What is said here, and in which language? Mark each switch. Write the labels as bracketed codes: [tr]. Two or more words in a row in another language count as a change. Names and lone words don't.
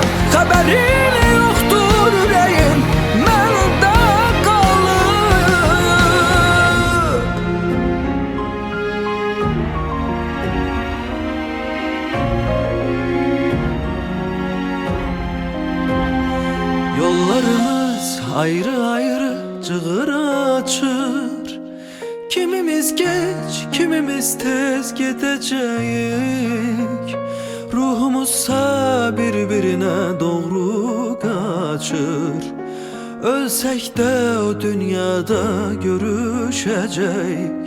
[az] Xəbərin yoxdur ürəyin məndə qalıb. Yollarımız ayrı ayrı cığır açır. [tr] Kimimiz geç, kimimiz tez gidecek. Ruhumuzsa birbirine doğru kaçır. Ölsek de o dünyada görüşecek.